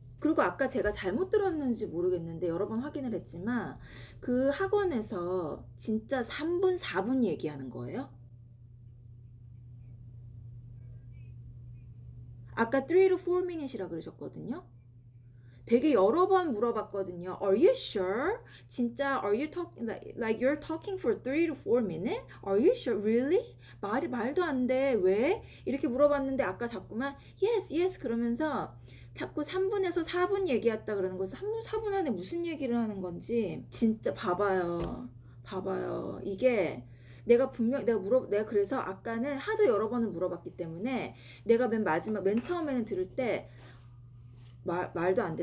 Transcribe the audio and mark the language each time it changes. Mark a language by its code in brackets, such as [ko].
[ko] 그리고 아까 제가 잘못 들었는지 모르겠는데 여러 번 확인을 했지만 그 학원에서 진짜 3분, 4분 얘기하는 거예요? 아까 [en] 3 to 4 minutes [ko] 이라 그러셨거든요? 되게 여러 번 물어봤거든요. [en] Are you sure? [ko] 진짜 [en] are you talking like you're talking for 3 to 4 minutes? Are you sure? Really? [ko] 말도 안 돼. 왜? 이렇게 물어봤는데 아까 자꾸만 [en] yes, yes [ko] 그러면서 자꾸 3분에서 4분 얘기했다 그러는 거죠. 3분, 4분 안에 무슨 얘기를 하는 건지 진짜 봐봐요. 봐봐요. 이게 내가 그래서 아까는 하도 여러 번을 물어봤기 때문에 내가 맨 처음에는 들을 때 말도 안 돼.